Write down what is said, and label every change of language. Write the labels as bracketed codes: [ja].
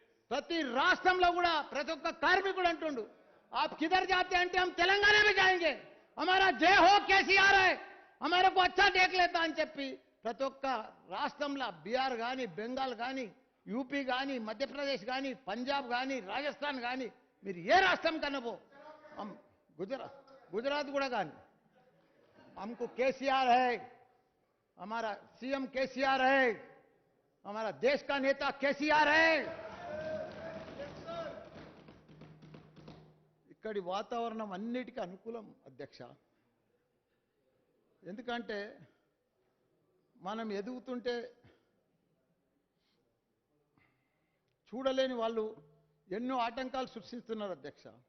[te] ప్రతి రాష్ట్రంలో కూడా ప్రతి ఒక్క కార్మికుడు అంటుండు, [hi] आप किधर जाते हैं [te] అంటే [hi] हम తెలంగాణ में जाएंगे, हमारा जय हो केसीआर है, हमारे को अच्छा देख लेता [te] అని చెప్పి ప్రతి ఒక్క రాష్ట్రంలో బీహార్ కానీ, బెంగాల్ కానీ, యూపీ కానీ, మధ్యప్రదేశ్ కానీ, పంజాబ్ కానీ, రాజస్థాన్ కానీ, మీరు ఏ రాష్ట్రం కన్నా పో, [hi] गुजरात [te] కూడా కానీ [hi] हमको केसीआर है, हमारा सीएम केसीआर है, हमारा देश का नेता केसीआर है. [te] ఇక్కడి వాతావరణం అన్నిటికీ అనుకూలం అధ్యక్ష. ఎందుకంటే మనం ఎదుగుతుంటే చూడలేని వాళ్ళు ఎన్నో ఆటంకాలు సృష్టిస్తున్నారు అధ్యక్ష.